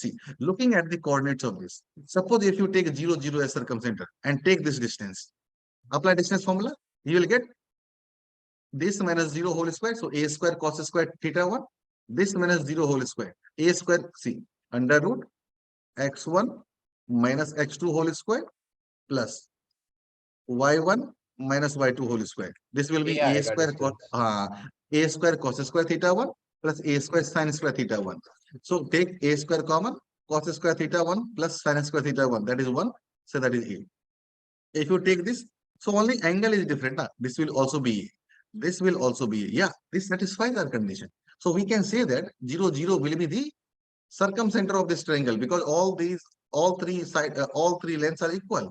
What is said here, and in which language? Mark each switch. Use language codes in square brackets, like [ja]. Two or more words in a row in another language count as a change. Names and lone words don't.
[en] See, looking at the coordinates of this, suppose if you take 0, 0 as circumcenter and take this distance, apply distance formula, you will get this minus 0 whole square. So a square cos square theta 1, this minus 0 whole square. A square, see, under root x1 minus x2 whole square plus y1 minus y2 whole square. This will be ये a आएगा square cos square theta 1 plus a square sin square theta 1. So take a square common, cos square theta 1 plus sin square theta 1. That is 1. So that is a. If you take this, so only angle is different. This will also be a. This will also be a. Yeah, this satisfies our condition. So we can say that 0, 0 will be the circumcenter of this triangle, because all three lengths are equal.